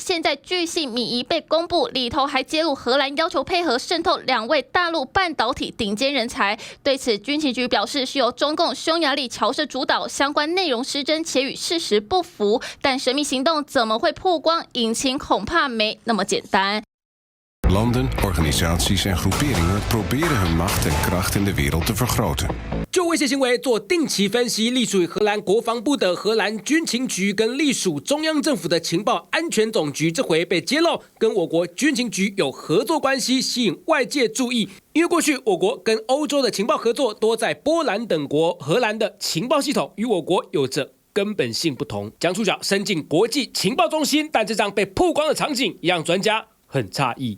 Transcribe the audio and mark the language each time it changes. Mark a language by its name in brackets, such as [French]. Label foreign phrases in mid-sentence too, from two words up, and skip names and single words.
[Chinese] 现在巨细靡遗被公布，里头还揭露荷兰要求配合渗透2位大陆半导体顶尖人才。对此，军情局表示是由中共匈牙利侨社主导，相关内容失真且与事实不符。但神秘行动怎么会曝光？隐情恐怕没那么简单。 [Dutch] Landen, organisaties en groeperingen proberen hun macht en kracht in de wereld te vergroten. [Chinese] 就威胁行为做定期分析，隶属于荷兰国防部的荷兰军情局跟隶属中央政府的情报安全总局，这回被揭露跟我国军情局有合作关系，吸引外界注意。因为过去我国跟欧洲的情报合作多在波兰等国，荷兰的情报系统与我国有着根本性不同，将触角伸进国际情报中心，但这张被曝光的场景也让专家很诧异。